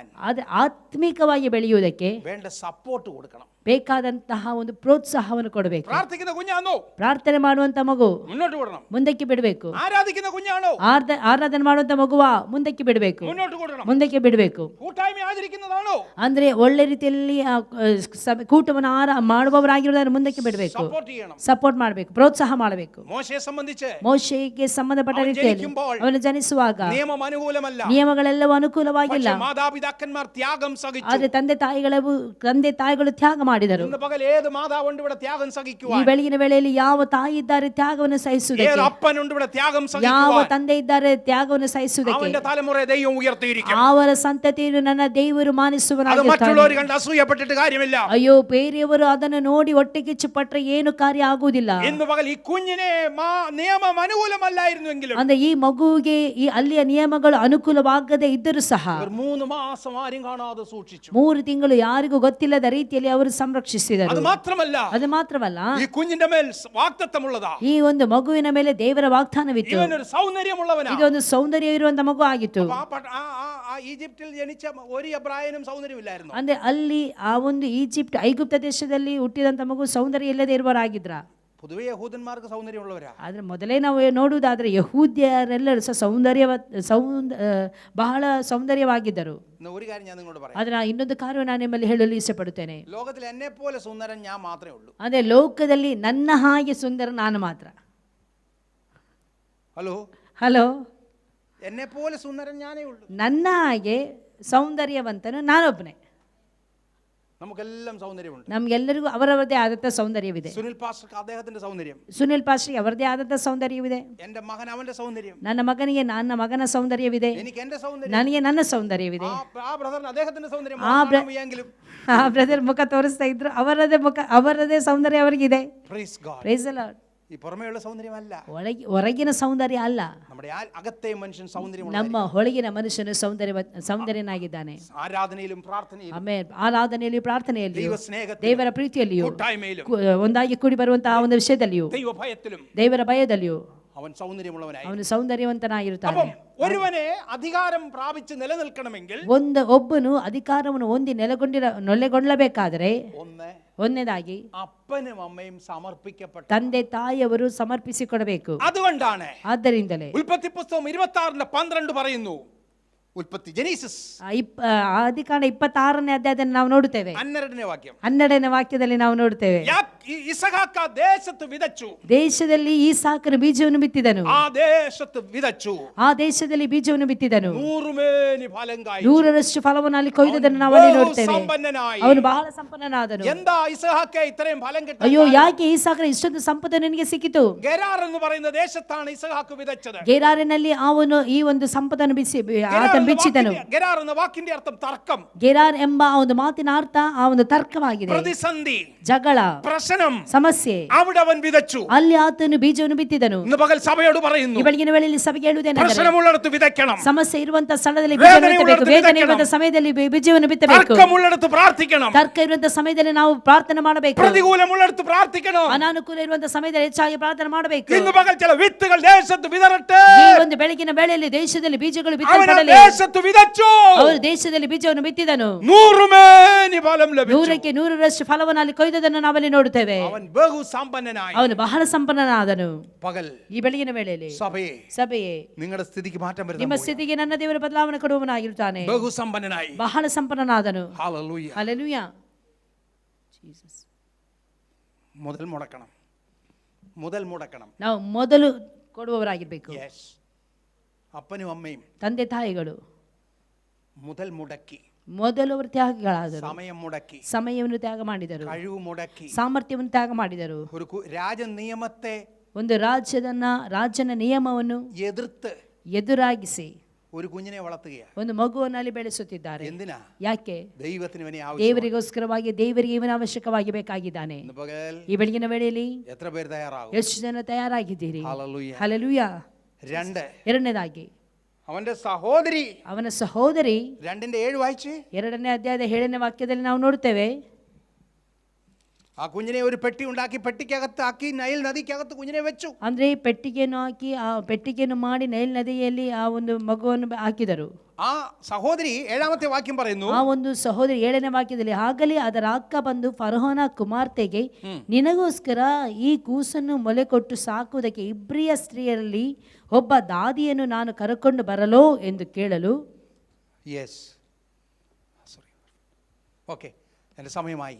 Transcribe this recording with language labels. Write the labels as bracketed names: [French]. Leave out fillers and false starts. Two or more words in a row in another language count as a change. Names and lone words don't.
[Kannada] ಆದ್ರೆ ಆತ್ಮಿಕವಾಗಿ ಬೆಳೆಯುವುದಕ್ಕೆ [Malayalam] വേണ്ട ಸಪೋರ್ಟ್ കൊടുക്കണം. [Kannada] ಬೇಕಾದಂತಹ ಒಂದು ಪ್ರೋತ್ಸಾಹವನ್ನು ಕೊಡಬೇಕು. [Malayalam] പ്രാർത്ഥിക്കുന്ന കുഞ്ഞാണോ [Kannada] ಪ್ರಾರ್ಥನೆ ಮಾಡುವಂತ ಮಗು [Malayalam] മുന്നോട്ട് വിടണം. [Kannada] ಮುಂದಕ್ಕೆ ಬಿಡಬೇಕು. [Malayalam] ആരാധിക്കുന്ന കുഞ്ഞാണോ [Kannada] ಆರಾಧನೆ ಮಾಡುವಂತ ಮಗುವ ಮುಂದಕ್ಕೆ ಬಿಡಬೇಕು, [Malayalam] മുന്നോട്ട് കൊടുക്കണം. [Kannada] ಮುಂದಕ್ಕೆ ಬಿಡಬೇಕು. [Malayalam] കൂട്ടായ്മ ആചരിക്കുന്നതാണോ [Kannada] ಅಂದ್ರೆ ಒಳ್ಳೆ ರೀತಿಯಲ್ಲಿ ಕೂಟವನ್ನು ಮಾಡುವವರಾಗಿರೋದಾದ್ರೆ ಮುಂದಕ್ಕೆ ಬಿಡಬೇಕು, [Malayalam] സപ്പോർട്ട് ചെയ്യണം. [Kannada] ಸಪೋರ್ಟ್ ಮಾಡಬೇಕು, ಪ್ರೋತ್ಸಾಹ ಮಾಡಬೇಕು. [Malayalam] മോശയെ സംബന്ധിച്ച് [Kannada] ಮೋಶೆಗೆ ಸಂಬಂಧಪಟ್ಟ ರೀತಿಯಲ್ಲಿ ಅವನು ಜನಿಸುವಾಗ [Malayalam] നിയമം അനുകൂലമല്ല, [Kannada] ನಿಯಮಗಳೆಲ್ಲವೂ ಅನುಕೂಲವಾಗಿಲ್ಲ. [Malayalam] പക്ഷേ മാതാപിതാക്കന്മാർ ത്യാഗം സഹിച്ചു. [Kannada] ಆದ್ರೆ ತಂದೆ ತಾಯಿಗಳು ತ್ಯಾಗ ಮಾಡಿದರು. [Malayalam] ഇന്ന് പകൽ ഏത് മാതാവുണ്ട് ഇവിടെ ത്യാഗം [Kannada] ಈ [Malayalam] സഹിക്കുവാൻ? [Kannada] ಬೆಳಗಿನ ವೇಳೆಯಲ್ಲಿ ಯಾವ ತಾಯಿ ಇದ್ದಾರೆ ತ್ಯಾಗವನ್ನು ಸಹಿಸುವುದಕ್ಕೆ? [Malayalam] ഏത് അപ്പനുണ്ട് ഇവിടെ ത്യാഗം [Kannada] ಯಾವ [Malayalam] സഹിക്കുവാൻ? [Kannada] ತಂದೆ ಇದ್ದಾರೆ ತ್ಯಾಗವನ್ನು ಸಹಿಸುವುದಕ್ಕೆ? [Malayalam] അവന്റെ തലമുറയെ ദൈവം ഉയർത്തിയിരിക്കും. [Kannada] ಅವರ ಸಂತತಿಯನ್ನು ನನ್ನ ದೇವರು [Malayalam] അത് [Kannada] ಮಾನಿಸುವನಾಗಿರುತ್ತಾನೆ. [Malayalam] മറ്റുള്ളവർ കണ്ട് അസൂയപ്പെട്ടിട്ട് കാര്യമില്ല. [Kannada] ಅಯ್ಯೋ, ಬೇರೆಯವರು ಅದನ್ನು ನೋಡಿ ಹೊಟ್ಟೆ ಕಿಚ್ಚುಪಟ್ರೆ ಏನು ಕಾರ್ಯ ಆಗುವುದಿಲ್ಲ. [Malayalam] ഇന്ന് പകൽ ഈ കുഞ്ഞിനെ നിയമം അനുകൂലമല്ലായിരുന്നുവെങ്കിലും [Kannada] ಅಂದ್ರೆ ಈ ಮಗುವಿಗೆ ಈ ಅಲ್ಲಿಯ ನಿಯಮಗಳು ಅನುಕೂಲವಾಗದೇ ಇದ್ದರೂ ಸಹ [Malayalam] ഒരു 3 മാസം ആരും കാണാതെ സൂക്ഷിച്ചു. [Kannada] 3 ತಿಂಗಳು ಯಾರಿಗೂ ಗೊತ್ತಿಲ್ಲದ ರೀತಿಯಲ್ಲಿ ಅವರು ಸಂರಕ್ಷಿಸಿದರು. [Malayalam] അത് മാത്രമല്ല, [Kannada] ಅದು ಮಾತ್ರವಲ್ಲ, [Malayalam] ഈ കുഞ്ഞിന്റെ മേൽ വാഗ്ദത്തമുള്ളതാ. [Kannada] ಈ ಒಂದು ಮಗುವಿನ ಮೇಲೆ ದೇವರ ವಾಗ್ದಾನವಿತ್ತು. [Malayalam] ഇവനൊരു സൗന്ദര്യമുള്ളവനാ. [Kannada] ಇದೊಂದು സೌಂದರ್ಯ ಇರುವಂತ ಮಗು ಆಗಿತ್ತು. [Malayalam] ഈജിപ്തിൽ ജനിച്ച ഒരു എബ്രായനും സൗന്ദര്യമില്ലായിരുന്നു. [Kannada] ಅಂದ್ರೆ ಅಲ್ಲಿ ಆ ಒಂದು ಐಗುಪ್ತ ದೇಶದಲ್ಲಿ ಹುಟ್ಟಿದಂತ ಮಗು ಸೌಂದರ್ಯ ಇಲ್ಲದೆ ಇರುವವರಾಗಿದ್ರ. [Malayalam] പൊതുവെ യഹൂദന്മാർക്ക് സൗന്ദര്യമുള്ളവരാ. [Kannada] ಆದ್ರೆ ಮೊದಲೇ ನಾವು ನೋಡುವುದಾದ್ರೆ ಯಹೂದ್ಯರೆಲ್ಲರೂ ಸಹ ಬಹಳ ಸೌಂದರ್ಯವಾಗಿದ್ದರು. [Malayalam] ഒരു കാര്യം ഞാൻ നിങ്ങളോട് പറയാം. [Kannada] ಆದ್ರೆ ಇನ್ನೊಂದು ಕಾರ್ಯ ನಾನು ನಿಮ್ಮಲ್ಲಿ ಹೇಳಲು ಇಷ್ಟಪಡುತ್ತೇನೆ. [Malayalam] ലോകത്തിൽ എന്നെ പോലെ സുന്ദരൻ ഞാൻ മാത്രമേ ഉള്ളൂ. [Kannada] ಅಂದ್ರೆ ಲೋಕದಲ್ಲಿ ನನ್ನ ಹಾಗೆ ಸುಂದರ ನಾನು ಮಾತ್ರ. ಹಲೋ, [Malayalam] എന്നെ പോലെ സുന്ദരൻ ഞാനേ ഉള്ളൂ. [Kannada] ನನ್ನ ಹಾಗೆ ಸೌಂದರ್ಯವಂತನು ನಾನೊಬ್ಬನೇ. [Malayalam] നമുക്കെല്ലാം സൗന്ദര്യമുണ്ട്. [Kannada] ನಮ್ಗೆಲ್ಲರಿಗೂ ಅವರವರದೇ ಆದಂತ ಸೌಂದರ್ಯವಿದೆ. [Malayalam] സുനിൽ പാസ്റ്റർക്ക് അദ്ദേഹത്തിന്റെ സൗന്ദര്യം, [Kannada] ಸುನಿಲ್ ಪಾಸ್ಟ್ರಿಗೆ ಅವರದೇ ಆದಂತ ಸೌಂದರ್ಯವಿದೆ. [Malayalam] എന്റെ മകൻ അവന്റെ സൗന്ദര്യം, [Kannada] ನನ್ನ ಮಗನಿಗೆ ನನ್ನ ಮಗನ ಸೌಂದರ್ಯವಿದೆ, [Malayalam] എനിക്ക് എന്റെ സൗന്ദര്യം, [Kannada] ನನಗೆ ನನ್ನ ಸೌಂದರ್ಯವಿದೆ. [Malayalam] ആ ബ്രദറിന് അദ്ദേഹത്തിന്റെ സൗന്ദര്യം. [Kannada] ಆ ಬ್ರದರ್ ಮುಖ ತೋರಿಸ್ತಾ ಇದ್ರು, ಅವರದೇ ಸೌಂದರ್ಯ ಅವರಿಗಿದೆ. [English] Praise the Lord. [Malayalam] ഈ പുറമേയുള്ള സൗന്ദര്യമല്ല, [Kannada] ಹೊರಗಿನ ಸೌಂದರ್ಯ ಅಲ್ಲ, [Malayalam] നമ്മുടെ അകത്തെ മനുഷ്യൻ സൗന്ദര്യം. [Kannada] ನಮ್ಮ ಹೊಳಗಿನ ಮನುಷ್ಯನು ಸೌಂದರ್ಯನಾಗಿದ್ದಾನೆ. [Malayalam] ആരാധനയിലും പ്രാർത്ഥനയിലും, [Kannada] ಆಮೇಲೆ ಆರಾಧನೆಯಲ್ಲಿಯೂ ಪ್ರಾರ್ಥನೆಯಲ್ಲಿಯೂ, [Malayalam] സ്നേഹത്തിലും, [Kannada] ದೇವರ ಪ್ರೀತಿಯಲ್ಲಿಯೂ, [Malayalam] കൂട്ടായ്മയിലും, [Kannada] ಒಂದಾಗಿ ಕೂಡಿ ಬರುವಂತಹ ಒಂದು ವಿಷಯದಲ್ಲಿಯೂ, [Malayalam] ദൈവ ഭയത്തിലും, [Kannada] ದೇವರ ಭಯದಲ್ಲಿಯೂ [Malayalam] അവൻ സൗന്ദര്യമുള്ളവനായി. [Kannada] ಅವನು ಸೌಂದರ್ಯವಂತನಾಗಿರುತ್ತಾನೆ. [Malayalam] അപ്പം ഒരുവനെ അധികാരം പ്രാപിച്ച് നിലനിൽക്കണമെങ്കിൽ [Kannada] ಒಬ್ಬನು ಅಧಿಕಾರವನ್ನು ಹೊಂದಿ ನೆಲೆಗೊಳ್ಳಬೇಕಾದರೆ ಒಂದನೇದಾಗಿ [Malayalam] അപ്പനും അമ്മയും സമർപ്പിക്കപ്പെട്ട [Kannada] ತಂದೆ ತಾಯಿಯವರು ಸಮರ್ಪಿಸಿಕೊಡಬೇಕು. [Malayalam] അതുകൊണ്ടാണ് [Kannada] ಆದ್ದರಿಂದಲೇ [Malayalam] ഉൽപ്പത്തി പുസ്തകം 26:12 പറയുന്നു. ഉൽപ്പത്തി ജെനീസിസ് [Kannada] ಆದಿಕಾಂಡ 26ನೇ ಅಧ್ಯಾಯದಲ್ಲಿ ನಾವು ನೋಡುತ್ತೇವೆ. 12ನೇ ವಾಕ್ಯ, 12ನೇ ವಾಕ್ಯದಲ್ಲಿ ನಾವು ನೋಡುತ್ತೇವೆ, [Malayalam] ഇസഹാಕ ದೇಶത്ത് വിതച്ചു, [Kannada] ದೇಶದಲ್ಲಿ ಈಸಾಕನು ಬೀಜವನ್ನು ಬಿತ್ತಿದನು, [Malayalam] ആ ദേശത്ത് വിതച്ചു, [Kannada] ಆ ದೇಶದಲ್ಲಿ ಬೀಜವನ್ನು ಬಿತ್ತಿದನು, [Malayalam] 100 മേനി ഫലം കായ്ച്ചു, [Kannada] 100ರಷ್ಟು ಫಲವನ್ನು ಅಲ್ಲಿ ಕೊಯ್ದದನ್ನು ನಾವು ಅಲ್ಲಿ ನೋಡುತ್ತೇವೆ. [Malayalam] സമ്പന്നനായി. [Kannada] ಅವನು ಬಹಳ ಸಂಪನ್ನನಾದನು. [Malayalam] എന്താ ഇസഹാക്ക ഇത്രയും ഫലം കിട്ടാൻ? [Kannada] ಅಯ್ಯೋ, ಯಾಕೆ ಈಸಾಕನ ಇಷ್ಟೊಂದು ಸಂಪತ್ತು ನನಗೆ ಸಿಕ್ಕಿತು? [Malayalam] ഗെരാർ എന്ന് പറയുന്ന ദേശത്താണ് ഇസഹാക്ക് വിതച്ചത്. [Kannada] ಗೆರಾರಿನಲ್ಲಿ ಅವನು ಈ ಒಂದು ಸಂಪತ್ತನ್ನು ಬಿಚ್ಚಿದನು. [Malayalam] ഗെരാർ എന്ന വാക്കിന്റെ അർത്ഥം തർക്കം. [Kannada] ಗೆರಾರ್ ಎಂಬ ಆ ಒಂದು ಮಾತಿನ ಅರ್ಥ ಆ ಒಂದು ತರ್ಕವಾಗಿದೆ, [Malayalam] പ്രതിസന്ധി, [Kannada] ಜಗಳ, [Malayalam] പ്രശ്നം, [Kannada] ಸಮಸ್ಯೆ. [Malayalam] അവിടെ അവൻ വിതച്ചു. [Kannada] ಅಲ್ಲಿ ಆತನು ಬೀಜವನ್ನು ಬಿತ್ತಿದನು. [Malayalam] ഇന്ന് പകൽ സഭയോട് പറയുന്നു, [Kannada] ಈ ಬೆಳಗಿನ ವೇಳೆಯಲ್ಲಿ ಸಭೆಗೆ ಹೇಳುವುದೇನೆಂದರೆ, [Malayalam] പ്രശ്നമുള്ളിടത്ത് വിതയ്ക്കണം, [Kannada] ಸಮಸ್ಯೆ ಇರುವಂತ ಸ್ಥಳದಲ್ಲಿ ಬೀಜವನ್ನು ಬಿತ್ತಬೇಕು, ವೇದನೆ ಇರುವಂತ ಸಮಯದಲ್ಲಿ ಬೀಜವನ್ನು ಬಿತ್ತಬೇಕು, [Malayalam] തർക്കമുള്ളിടത്ത് പ്രാർത്ഥിക്കണം, [Kannada] ತರ್ಕ ಇರುವಂತ ಸಮಯದಲ್ಲಿ ನಾವು ಪ್ರಾರ್ಥನೆ ಮಾಡಬೇಕು, [Malayalam] പ്രതികൂലമുള്ളിടത്ത് പ്രാർത്ഥിക്കണം, [Kannada] ಅನಾನುಕೂಲ ಇರುವಂತ ಸಮಯದಲ್ಲಿ ಹೆಚ್ಚಾಗಿ ಪ್ರಾರ್ಥನೆ ಮಾಡಬೇಕು. [Malayalam] ഇന്ന് പകൽ ചില വിത്തുകൾ ദേശത്ത് വിതറട്ടെ. [Kannada] ಈ ಒಂದು ಬೆಳಗಿನ ವೇಳೆಯಲ್ಲಿ ದೇಶದಲ್ಲಿ ಬೀಜಗಳು ಬಿತ್ತಲ್ಪಡಲಿ. [Malayalam] ദേശത്ത് വിതച്ചു, [Kannada] ಅವರು ದೇಶದಲ್ಲಿ ಬೀಜವನ್ನು ಬಿತ್ತಿದನು, [Malayalam] 100 മേനി ഫലം ലഭിച്ചു. [Kannada] 100ಕ್ಕೆ 100ರಷ್ಟು ಫಲವನ್ನು ಅಲ್ಲಿ ಕೊಯ್ದದನ್ನು ನಾವಲ್ಲಿ ನೋಡುತ್ತೇವೆ. [Malayalam] അവൻ ബഹുസമ്പന്നനായി. [Kannada] ಅವನು ಬಹಳ ಸಂಪನ್ನನಾದನು. [Malayalam] പകൽ [Kannada] ಈ ಬೆಳಗಿನ ವೇಳೆಯಲ್ಲಿ ಸಭೆಯೇ [Malayalam] നിങ്ങളുടെ സ്ഥിതിക്ക് മാറ്റം വരുന്നു. [Kannada] ನಿಮ್ಮ ಸ್ಥಿತಿಗೆ ನನ್ನ ದೇವರ ಬದಲಾವಣೆ ಕೊಡುವವನಾಗಿರುತ್ತಾನೆ. [Malayalam] ബഹുസമ്പന്നനായി, [Kannada] ಬಹಳ ಸಂಪನ್ನನಾದನು. [Malayalam] ഹല്ലേലൂയ, [Kannada] ಹಲ್ಲೆಲೂಯ. ಜೀಸಸ್. [Malayalam] മുതൽ മുടക്കണം. [Kannada] ನಾವು ಮೊದಲು ಕೊಡುವವರಾಗಿರಬೇಕು. [Malayalam] അപ്പനും അമ്മയും [Kannada] ತಂದೆ ತಾಯಿಗಳು [Malayalam] മുതൽ മുടക്കി, [Kannada] ಮೊದಲು ಅವರು ತ್ಯಾಗಗಳಾದರು, [Malayalam] സമയം മുടക്കി, [Kannada] ಸಮಯವನ್ನು ತ್ಯಾಗ ಮಾಡಿದರು, [Malayalam] കഴിവ് മുടക്കി, [Kannada] ಸಾಮರ್ಥ್ಯವನ್ನು ತ್ಯಾಗ ಮಾಡಿದರು. [Malayalam] ഒരു രാജ നിയമത്തെ [Kannada] ಒಂದು ರಾಜನ ನಿಯಮವನ್ನು ಎದುರಾಗಿಸಿ [Malayalam] ഒരു കുഞ്ഞിനെ വളർത്തുകയാണ്, [Kannada] ಒಂದು ಮಗುವನ್ನು ಅಲ್ಲಿ ಬೆಳೆಸುತ್ತಿದ್ದಾರೆ. [Malayalam] എന്തിനാ? [Kannada] ಯಾಕೆ? [Malayalam] ദൈവത്തിന് ഇവനെ ആവശ്യം. [Kannada] ದೇವರಿಗೋಸ್ಕರವಾಗಿ, ದೇವರಿಗೆ ಇವನ ಅವಶ್ಯಕವಾಗಿ ಬೇಕಾಗಿದ್ದಾನೆ. ಈ ಬೆಳಗಿನ ವೇಳೆಯಲ್ಲಿ [Malayalam] എത്ര പേര് തയ്യാറാകും? [Kannada] ಎಷ್ಟು ಜನ ತಯಾರಾಗಿದ್ದೀರಿ? [Malayalam] ഹല്ലേലൂയ. [Kannada] ಹಲ್ಲೆಲೂಯ. ಎರಡನೇದಾಗಿ [Malayalam] അവന്റെ സഹോദരി, [Kannada] ಅವನ ಸಹೋದರಿ [Malayalam] 2:7 വായിച്ച്, [Kannada] 2ನೇ ಅಧ್ಯಾಯದ 7ನೇ ವಾಕ್ಯದಲ್ಲಿ ನಾವು ನೋಡುತ್ತೇವೆ, [Malayalam] ആ കുഞ്ഞിനെ ഒരു പെട്ടി ഉണ്ടാക്കി പെട്ടിക്കകത്ത് ആക്കി നൈൽ നദിക്കകത്ത് കുഞ്ഞിനെ വെച്ചു. [Kannada] ಅಂದ್ರೆ ಪೆಟ್ಟಿಗೆಯನ್ನು ಹಾಕಿ ಆ ಪೆಟ್ಟಿಗೆಯನ್ನು ಮಾಡಿ ನೈಲ್ ನದಿಯಲ್ಲಿ ಆ ಒಂದು ಮಗುವನ್ನು ಹಾಕಿದರು. [Malayalam] ആ ಸಹೋದರಿ 7ാമത്തെ ವಾಕ್യം പറയുന്നു, [Kannada] ಆ ಒಂದು ಸಹೋದರಿ 7ನೇ ವಾಕ್ಯದಲ್ಲಿ, ಆಗಲೇ ಅದರ ಅಕ್ಕ ಬಂದು ಫರೋಹನ ಕುಮಾರ್ತೆಗೆ, ನಿನಗೋಸ್ಕರ ಈ ಕೂಸನ್ನು ಮೊಲೆ ಕೊಟ್ಟು ಸಾಕುವುದಕ್ಕೆ ಇಬ್ರಿಯ ಸ್ತ್ರೀಯರಲ್ಲಿ ಒಬ್ಬ ದಾದಿಯನ್ನು ನಾನು ಕರೆಕೊಂಡು ಬರಲೋ ಎಂದು ಕೇಳಲು. [English] yes sorry, okay, [Malayalam] എൻ്റെ സമയമായി.